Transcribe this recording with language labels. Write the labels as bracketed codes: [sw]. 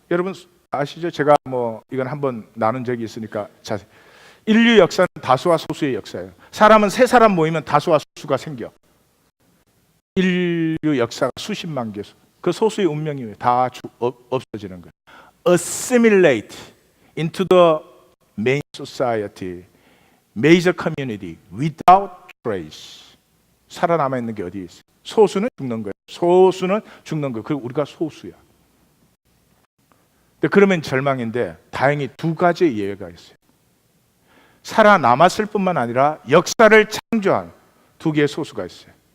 [ko] 여러분 아시죠? 제가 이건 한번 나눈 적이 있으니까 자세히. 인류 역사는 다수와 소수의 역사예요. 사람은 세 사람 모이면 다수와 소수가 생겨. 인류 역사가 수십만 개, 그 소수의 운명이 다 없어지는 거예요. [en] Assimilate into the main society, major community without trace. [ko] 살아남아 있는 게 어디에 있어요? 소수는 죽는 거예요. 소수는 죽는 거예요. 그리고 우리가 소수야. 근데 그러면 절망인데 다행히 두 가지 예외가 있어요. 살아남았을 뿐만 아니라 역사를 창조한 두 개의 소수가 있어요.